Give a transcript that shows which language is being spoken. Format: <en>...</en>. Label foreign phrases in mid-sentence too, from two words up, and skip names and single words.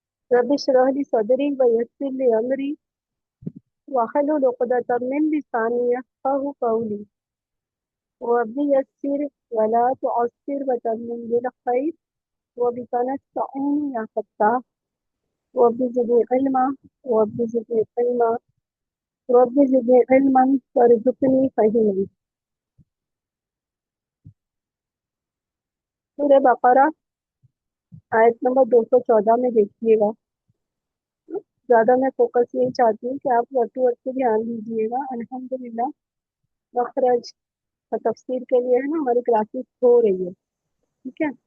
<ar>رب اشرح لي صدري ويسر لي أمري واحلل عقدة من لساني يفقهوا قولي ربي يسر ولا تعسر وتمم بالخير وبك نستعين يا فتاح ربي زدني علما ربي زدني علما ربي زدني علما وارزقني فهما.</ar> <ur>سورہ بقرہ آیت نمبر 214 میں دیکھیے گا. زیادہ میں فوکس نہیں چاہتی ہوں کہ آپ</ur> <en>word to word</en> <ur>پے دھیان دیجیے گا. الحمد للہ مخرج اور تفسیر کے لیے ہے نا ہماری کلاسز ہو رہی ہے، ٹھیک ہے.</ur>